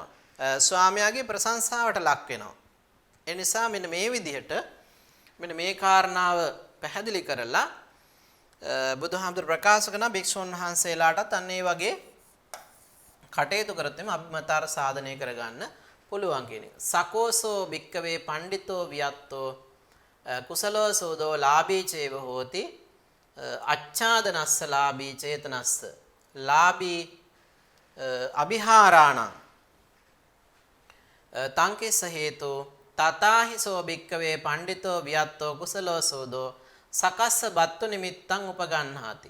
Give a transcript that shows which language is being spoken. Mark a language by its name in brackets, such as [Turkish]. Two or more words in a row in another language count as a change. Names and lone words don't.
[Sinhala] ස්වාමියාගේ ප්‍රශංසාවට ලක් වෙනවා. ඒ නිසා මෙන්න මේ විදිහට මෙන්න මේ කාරණාව පැහැදිලි කරලා බුදුහාමුදුර ප්‍රකාශ කරන භික්ෂුන් වහන්සේලාටත් අන්න ඒ වගේ කටයුතු කරත් එම අභිමතාර සාධනය කරගන්න පුළුවන් කියන එක. [Pali] සකෝසෝ භික්කවේ පණ්ඩිතෝ වියත්තෝ කුසලෝ සෝදෝ ලාභී චේව හෝති අච්ඡාදනස්ස ලාභී චේතනස්ස ලාභී අභිහාරාණං තංකෙස හේතු තතාහිසෝ භික්කවේ පණ්ඩිතෝ වියත්තෝ කුසලෝ සෝදෝ සකස්ස බත්තු නිමිත්තං උපගන්හාති.